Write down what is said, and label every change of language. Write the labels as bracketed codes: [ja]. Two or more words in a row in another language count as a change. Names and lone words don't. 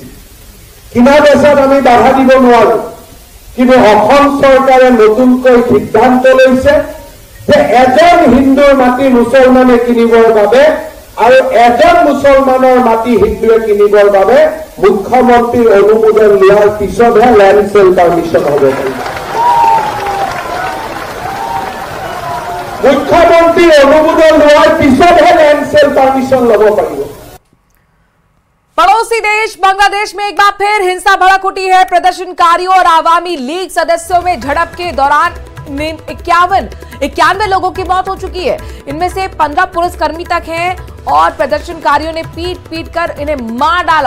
[as] কিনা বেচাত আমি বাধা দিব নোৱাৰো, কিন্তু অসম চৰকাৰে নতুনকৈ সিদ্ধান্ত লৈছে যে এজন হিন্দুৰ মাটি মুছলমানে কিনিবৰ বাবে আৰু এজন মুছলমানৰ মাটি হিন্দুৱে কিনিবৰ বাবে মুখ্যমন্ত্ৰীৰ অনুমোদন লোৱাৰ পিছতহে [en] land sale permission [as] হ'ব পাৰিব। মুখ্যমন্ত্ৰীৰ অনুমোদন লোৱাৰ পিছতহে [en] land sale permission [as] ল'ব পাৰিব। [hi] पड़ोसी देश बांग्लादेश में एक बार फिर हिंसा भड़क उठी है। प्रदर्शनकारियों और आवामी लीग सदस्यों में झड़प के दौरान 91 लोगों की मौत हो चुकी है। इनमें से 15 पुलिसकर्मी तक हैं और प्रदर्शनकारियों ने पीट कर इन्हें मार डाला।